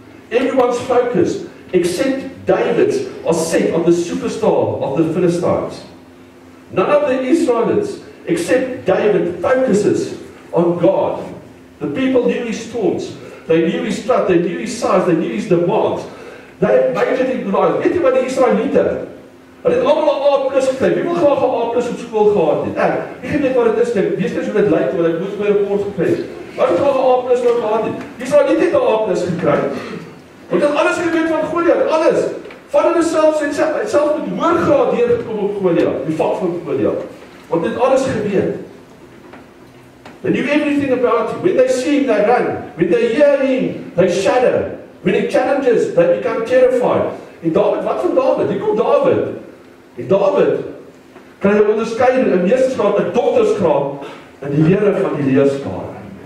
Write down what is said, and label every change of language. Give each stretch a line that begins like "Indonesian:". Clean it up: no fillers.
English: Everyone's focus except David's are set on the superstar of the Philistines. None of the Israelites except David focuses on God. The people knew his taunts. They knew his strut, they knew his size, they knew his demands. They majored in Goliath.
Afrikaans: Weet jy wat die Israeliete? Hulle het allemaal 'n A+ gekry. Wie wil graag 'n A+ op skool gehad het? Ek weet wat dit is, weet jy hoe dit lyk, want ek moes my rapport gekry het. Wat het graag 'n A+ wou gehad het? Die Israeliete het 'n A+ gekry. Want het alles geweet van Goliath, alles. Van hulle selfs het self met hoër graad deurgekom op Goliath, die vak van Goliath. Want dit alles geweet.
English: They knew everything about him. When they see him, they run. When they hear him, they shudder. When he challenges, they become terrified.
Afrikaans: En David, wat van David? Hier kom David. En David kry 'n onderskeiding, 'n meestersgraad, 'n doktersgraad in die Here van die leerskare.